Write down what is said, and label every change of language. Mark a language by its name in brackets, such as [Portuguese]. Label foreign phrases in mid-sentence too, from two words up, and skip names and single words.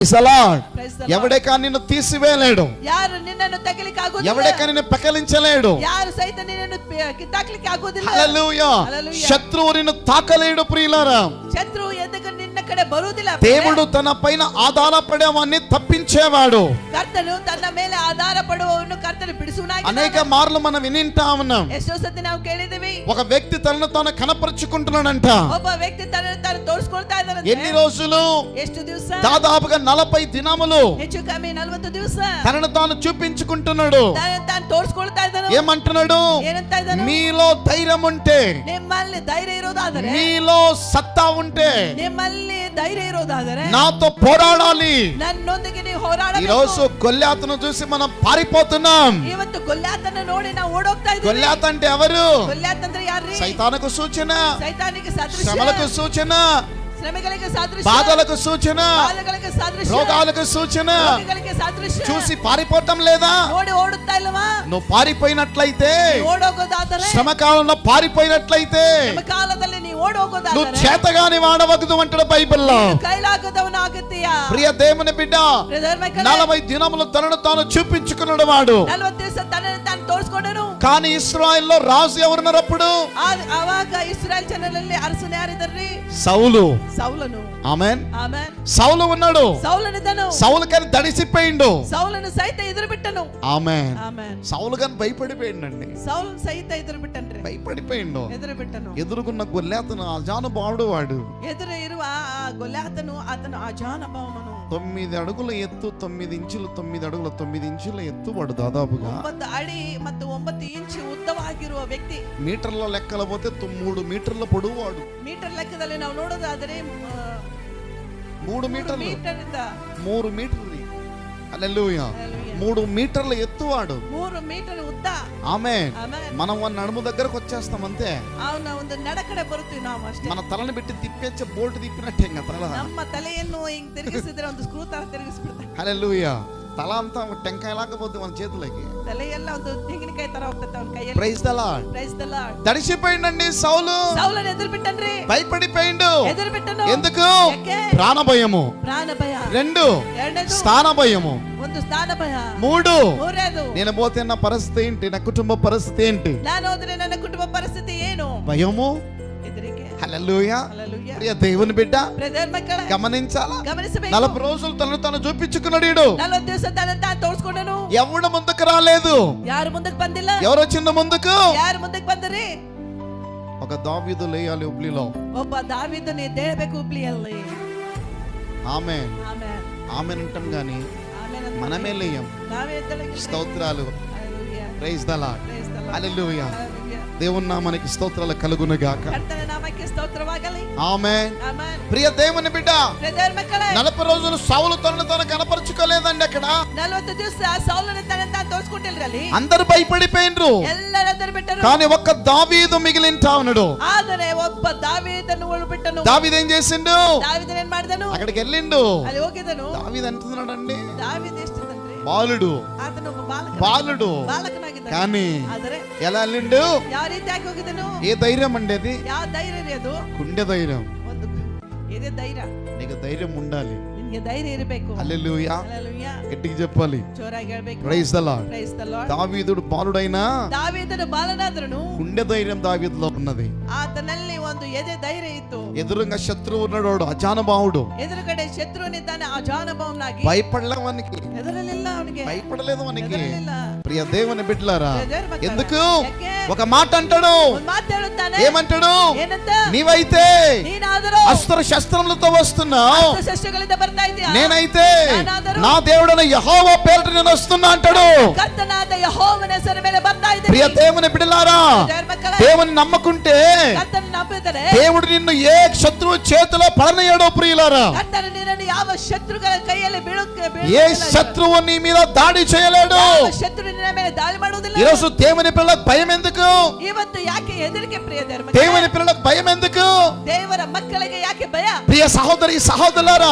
[Telugu] ఎవడేకా నిన్ను తీసివేయలేడు, [Kannada] ಯಾರು ನಿನ್ನನ್ನು ತೆಗಿಲಿಕ್ಕೆ ಆಗುವುದಿಲ್ಲ, [Telugu] ఎవడేకా నిన్ను పెకలించలేడు. [Kannada] ಯಾರು ಸಹಿತ ನಿನ್ನನ್ನು ಕಿತ್ತಾಕ್ಲಿಕ್ಕೆ ಆಗುವುದಿಲ್ಲ. [Telugu] హల్లెలూయా. శత్రువు నిన్ను తాకలేడు ప్రియులారా. [Kannada] శత్రువు ఎందుకు ನಿನ್ನ ಕಡೆ ಬರುವುದಿಲ್ಲ. [Telugu] దేవుడు తన పైన ఆధారపడేవాన్ని తప్పించేవాడు. [Kannada] ಕರ್ತನು ತನ್ನ ಮೇಲೆ ಆಧಾರ ಪಡುವವನು ಕರ್ತನು ಬಿಡಿಸುವನಾಗಿದ್ದಾನೆ. [Telugu] అనేక మార్లు మనం వినింటా ఉన్నాం. [Kannada] ಎಷ್ಟೋ ಸತಿ ನಾವು ಕೇಳಿದ್ದೀವಿ, [Telugu] ఒక వ్యక్తి తనను తాను కనపరుచుకుంటున్నాడంట. [Kannada] ಒಬ್ಬ ವ್ಯಕ್ತಿ ತನ್ನನ್ನು ತಾನು ತೋರಿಸ್ಕೊಳ್ತಾ ಇದ್ದಾನೆ. [Telugu] ఎన్ని రోజులు? [Kannada] ಎಷ್ಟು ದಿವಸ? [Telugu] దాదాపుగా 40 దినములు [Kannada] ಹೆಚ್ಚು ಕಮ್ಮಿ 40 ದಿವಸ [Telugu] తనను తాను చూపించుకుంటున్నాడు. [Kannada] ತನ್ನನ್ನು ತಾನು ತೋರಿಸ್ಕೊಳ್ತಾ ಇದ್ದಾನೆ. [Telugu] ఏమంటున్నాడు? [Kannada] ಏನಂತ ಇದ್ದಾನೆ? [Telugu] మీలో ధైర్యం ఉంటే, [Kannada] ನಿಮ್ಮಲ್ಲಿ ಧೈರ್ಯ ಇರೋದಾದರೆ, [Telugu] మీలో సత్తా ఉంటే [Kannada] ನಿಮ್ಮಲ್ಲಿ ಧೈರ್ಯ ಇರೋದಾದರೆ [Telugu] నాతో పోరాడాలి. [Kannada] ನನ್ನೊಂದಿಗೆ ನೀವು [Telugu] ఈ [Kannada] ಹೋರಾಡಬೇಕು. [Telugu] రోజు గొల్యాతును చూసి మనం పారిపోతున్నాం. [Kannada] ಇವತ್ತು ಗೊಲ್ಯಾತನ ನೋಡಿ ನಾವು ಓಡೋಗ್ತಾ ಇದ್ದೀವಿ. [Telugu] గొల్యాత్ అంటే ఎవరు? [Kannada] ಗೊಲ್ಯಾತ್ ಅಂದ್ರೆ ಯಾರ್ರೀ? [Telugu] సైతానుకు సూచన, [Kannada] ಸೈತಾನಿಗೆ ಸದೃಶ, [Telugu] శ్రమలకు సూచన, [Kannada] ಶ್ರಮೆಗಳಿಗೆ ಸದೃಶ, [Telugu] బాధలకు సూచన, [Kannada] ಬಾಧೆಗಳಿಗೆ ಸದೃಶ, [Telugu] రోగాలకు సూచన. [Kannada] ರೋಗಗಳಿಗೆ ಸದೃಶ. [Telugu] చూసి పారిపోవటం లేదా? [Kannada] ನೋಡಿ ಓಡುತ್ತಾ ಇಲ್ಲವಾ? [Telugu] నువ్వు పారిపోయినట్లయితే, [Kannada] ಓಡೋಗೋದಾದರೆ, [Telugu] శ్రమకాలంలో పారిపోయినట్లయితే [Kannada] ಕಾಲದಲ್ಲಿ ನೀವು [Telugu] నువ్వు [Kannada] ಓಡೋಗೋದಾದರೆ [Telugu] చేతగాని వాడవద్దు అంటాడు బైబిల్లో. [Kannada] ಕೈಲಾಗದವನ ಆಗತ್ತೀಯ. [Telugu] ప్రియ దేవుని బిడ్డ, 40 దినములు తనను తాను చూపించుకున్నాడు వాడు. [Kannada] 40 ದಿವಸ ತನ್ನನ್ನು ತಾನು ತೋರಿಸ್ಕೊಂಡನು. [Telugu] కానీ ఇశ్రాయేల్లో రాజు ఎవరున్నారప్పుడు? [Kannada] ಅವಾಗ ಇಸ್ರಾಯೇಲ್ ಜನರಲ್ಲಿ ಅರಸನು ಯಾರಿದ್ದಾರ್ರಿ? [Telugu] సౌలు. [Kannada] ಸೌಲನು. [Telugu] ఆమెన్. [Kannada] ಆಮೆನ್. [Telugu] సౌలు ఉన్నాడు. [Kannada] సౌలనిದ್ದನು. [Telugu] సౌలు కానీ దడిసిపోయిండు. [Kannada] ಸೌಲನು ಸೈತ ಎದುರು ಬಿಟ್ಟನು. [Telugu] ఆమెన్. [Kannada] ఆమెన్. [Telugu] సౌలు కానీ భయపడిపోయిండండి. [Kannada] ಸೌಲು ಸೈತ ಎದುರು ಬಿಟ್ಟನ್ರಿ. [Telugu] భయపడిపోయిండు. [Kannada] ಎದುರು ಬಿಟ್ಟನು. [Telugu] ఎదురుకున్న గొల్యాతును అజానుభావుడు వాడు. [Kannada] ಎದುರು ಇರುವ ಆ ಗೊಲ್ಯಾತನು ಆತನು ಅಜಾನಭಾವನು. [Telugu] 9 అడుగుల ఎత్తు, 9 ఇంచులు, 9 అడుగుల 9 ఇంచుల ఎత్తు వాడు దాదాపుగా. [Kannada] 9 ಅಡಿ ಮತ್ತು 9 ಇಂಚು ಉದ್ದವಾಗಿರುವ ವ್ಯಕ್ತಿ. [Telugu] మీటర్ల లెక్కల పోతే 3 మీటర్ల పొడవు వాడు. [Kannada] ಮೀಟರ್ ಲೆಕ್ಕದಲ್ಲಿ ನಾವು ನೋಡೋದಾದರೆ [Telugu] 3 మీటర్లు. [Kannada] ಮೀಟರ್ ಇಂದ [Telugu] 3 మీటర్లు. హల్లెలూయా. 3 మీటర్ల ఎత్తు వాడు. [Kannada] 3 ಮೀಟರ್ ಉದ್ದ. [Telugu] ఆమేన్. [Kannada] ಆಮೆನ್. [Telugu] మనం మన నడుము దగ్గరకు వచ్చేస్తాం అంతే. [Kannada] ಅವನ ಒಂದು ನಡಕಡೆ ಬರುತ್ತೀವಿ ನಾವು ಅಷ್ಟೇ. [Telugu] మన తలని పెట్టి తిప్పేచ్చే బోల్ట్ తిప్పినట్టే ఇంకా తల. [Kannada] ನಮ್ಮ ತಲೆಯನ್ನು ಹಿಂಗ್ ತಿರುಗಿಸಿದ್ರೆ ಒಂದು ಸ್ಕ್ರೂ ತರ ತಿರುಗಿಸ್ಬಿಡ್ತಾರೆ. [Telugu] హల్లెలూయా. తల అంతా టెంకాయ లాకపోతే మన చేతులకి. [Kannada] ತಲೆಯೆಲ್ಲ ಒಂದು ತೆಂಗಿನಕಾಯಿ ತರ ಹೋಗ್ತದೆ ಅವನ ಕೈಯಲ್ಲಿ. [English] praise the Lord. praise the Lord. [Telugu] దడిసిపోయిండండి సౌలు. [Kannada] ಸೌಲನು ಎದುರು ಬಿಟ್ಟನ್ರಿ. [Telugu] భయపడిపోయిండు. [Kannada] ಎದುರು ಬಿಟ್ಟನು. [Telugu] ఎందుకు? [Kannada] ಯಾಕೆ? [Telugu] ప్రాణ భయము. [Kannada] ಪ್ರಾಣ ಭಯ. [Telugu] 2 [Kannada] ಎರಡನೇದು [Telugu] స్థాన భయము. [Kannada] ಒಂದು ಸ್ಥಾನ ಭಯ. [Telugu] 3 [Kannada] ಮೂರನೇದು [Telugu] నేను పోతే నా పరిస్థితి ఏంటి, నా కుటుంబ పరిస్థితి ఏంటి? [Kannada] ನಾನು ಹೋದ್ರೆ ನನ್ನ ಕುಟುಂಬ ಪರಿಸ್ಥಿತಿ ಏನು? [Telugu] భయము. [Kannada] ಹೆದರಿಕೆ. [Telugu] హల్లెలూయా. [Kannada] హల్లెలూయా. [Telugu] ప్రియ దేవుని బిడ్డ [Kannada] ಬ್ರದರ್ మಕ್ಕಳೇ [Telugu] గమనించాలా? [Kannada] గమనిಸಬೇಕು. [Telugu] 40 రోజులు తనను తాను చూపించుకున్నాడు వీడు. [Kannada] 40 ದಿವಸ ತನ್ನನ್ನು ತಾನು ತೋರಿಸ್ಕೊಂಡನು. [Telugu] ఎవడు ముందుకు రాలేదు. [Kannada] ಯಾರು ಮುಂದಕ್ಕೆ ಬಂದಿಲ್ಲ. [Telugu] ఎవరు వచ్చింದ ముందుకు? [Kannada] ಯಾರು ಮುಂದಕ್ಕೆ ಬಂದರಿ? [Telugu] ఒక దావీదు లేయాలి ఉబ్లిలో. [Kannada] ಒಬ್ಬ ದಾವೀದನೇ ದೇಳಬೇಕು ಹುಬ್ಳಿಯಲ್ಲಿ. [Telugu] ఆమేన్. [Kannada] ಆಮೆನ್. [Telugu] ఆమేన్ అంటాం గాని [Kannada] ಆಮೆನ್ ಅಂತ [Telugu] మనమే లేయం. [Kannada] ನಾವೇ ಎದ್ದೇಳಕ್ಕೆ [Telugu] స్తోత్రాలు. [Kannada] ಹల్లెಲೂಯಾ. [English] praise the Lord. praise the Lord. [Telugu] హల్లెలూయా. [Kannada] ಹల్లెಲೂಯಾ. [Telugu] దేవుని నామానికి స్తోత్రాలు కలుగును గాక. [Kannada] ಕರ್ತನ ನಾಮಕ್ಕೆ ಸ್ತೋತ್ರವಾಗಲಿ. [Telugu] ఆమేన్. [Kannada] ಆಮೆನ್. [Telugu] ప్రియ దేవుని బిడ్డ, [Kannada] ಬ್ರದರ್ ಮಕ್ಕಳೇ [Telugu] 40 రోజులు సౌలు తనను తాను కనపరుచుకోలేదండి అక్కడ. [Kannada] 40 ದಿವಸ ಸೌಲನ ತನ್ನನ್ನು ತಾನು ತೋರಿಸ್ಕೊಂಡಿಲ್ರಲ್ಲಿ. [Telugu] అందరు భయపడిపోయినరు. [Kannada] ಎಲ್ಲರೂ ಎದುರು ಬಿಟ್ಟರು. [Telugu] కానీ ఒక్క దావీదు మిగిలింటా ఉన్నాడు. [Kannada] ಆದರೆ ಒಬ್ಬ ದಾವೀದನು ಉಳಿಬಿಟ್ಟನು. [Telugu] దావీదు ఏం చేసిండు? [Kannada] ದಾವೀದನು ಏನ್ ಮಾಡಿದನು? [Telugu] అక్కడికి వెళ్ళిండు. [Kannada] ಅಲ್ಲಿ ಹೋಗಿದನು. [Telugu] దావీదు అంటున్నాడండి, [Kannada] ದಾವೀದ ಎಷ್ಟಿದನ್ರಿ? [Telugu] బాలుడు. [Kannada] ಆತನು ಒಬ್ಬ [Telugu] బాలుడు. [Kannada] ಬಾಲಕನಾಗಿದ್ದಾನೆ. [Telugu] కానీ [Kannada] ಆದರೆ [Telugu] ఎలా వెళ్ళిండు? [Kannada] ಯಾವ ರೀತಿಯಾಗಿ ಹೋಗಿದನು? [Telugu] ఏ ధైర్యం అండి అది? [Kannada] ಯಾವ ಧೈರ್ಯ ರೀ ಅದು? [Telugu] గుండె ధైర్యం. [Kannada] ಒಂದು ಇದೇ ಧೈರ್ಯ. [Telugu] నీకు ధైర్యం ఉండాలి. [Kannada] ನಿನ್ಗೆ ಧೈರ್ಯ ಇರಬೇಕು. [Telugu] హల్లెలూయా. [Kannada] ಹల్లెಲೂಯಾ. [Telugu] గట్టిగా చెప్పాలి. [Kannada] ಜೋರಾಗಿ ಹೇಳಬೇಕು. [English] praise the Lord. praise the Lord. [Telugu] దావీదుడు బాలుడైనా [Kannada] ದಾವೀದನು ಬಾಲನಾದ್ರನು [Telugu] గుండె ధైర్యం దావీదులో ఉన్నది. [Kannada] ಆತನಲ್ಲಿ ಒಂದು ಎದೆ ಧೈರ್ಯ ಇತ್ತು. [Telugu] ఎదురుగా శత్రువు ఉన్నాడు, అజానుభావుడు. [Kannada] ಎದುರುಗಡೆ ಶತ್ರುವಿನಿದ್ದಾನೆ, ಅಜಾನುಭಾವನಾಗಿ. [Telugu] భయపడలేవనికి, [Kannada] ಹೆದರಲಿಲ್ಲ ಅವನಿಗೆ. [Telugu] భయపడలేదు మనకి. [Kannada] ಹೆದರಲಿಲ್ಲ. [Telugu] ప్రియ దేవుని బిడ్డలారా, [Kannada] ಬ್ರದರ್ ಮಕ್ಕಳೇ, [Telugu] ఎందుకు? [Kannada] ಯಾಕೆ? [Telugu] ఒక మాట అంటాడు. [Kannada] ಒಂದು ಮಾತು ಹೇಳುತ್ತಾನೆ. [Telugu] ఏమంటాడు? [Kannada] ಏನಂತ? [Telugu] నీవైతే [Kannada] ನೀನಾದರೂ [Telugu] అస్త్ర శస్త్రములతో వస్తున్నావు, [Kannada] ಶಸ್ತ್ರಗಳಿಂದ ಬರ್ತಾ ಇದೀಯಾ. [Telugu] నేనైతే [Kannada] ನಾನಾದರೂ [Telugu] నా దేవుడైన యెహోవా పేరిట నేను వస్తున్నా అంటాడు. [Kannada] ಕರ್ತನಾದ ಯೆಹೋವನ ಹೆಸರ ಮೇಲೆ ಬರ್ತಾ ಇದ್ದೀನಿ. [Telugu] ప్రియ దేవుని బిడ్డలారా, [Kannada] ಬ್ರದರ್ ಮಕ್ಕಳೇ, [Telugu] దేవుని నమ్మకుంటే [Kannada] ಕರ್ತನ ನಂಬಿದರೆ [Telugu] దేవుడు నిన్ను ఏ శత్రువు చేతిలో పడనీయడు. ప్రియులారా, [Kannada] ಕರ್ತನ ನಿನ್ನನ್ನು ಯಾವ ಶತ್ರುಗಳ ಕೈಯಲ್ಲಿ [Telugu] ఏ శత్రువు నీ మీద దాడి చేయలేడు. [Kannada] ಶತ್ರು ನಿನ್ನ ಮೇಲೆ ದಾಳಿ ಮಾಡುವುದಿಲ್ಲ. [Telugu] ఈరోజు దేవుని పిల్లలకు భయం ఎందుకు? [Kannada] ಇವತ್ತು ಯಾಕೆ ಹೆದರಿಕೆ ಪ್ರಿಯ [Telugu] దేవుని పిల్లలకు భయం ఎందుకు? [Kannada] ದೇವರ ಮಕ್ಕಳಿಗೆ ಯಾಕೆ ಭಯ? [Telugu] ప్రియ సహోదరి సహోదరులారా,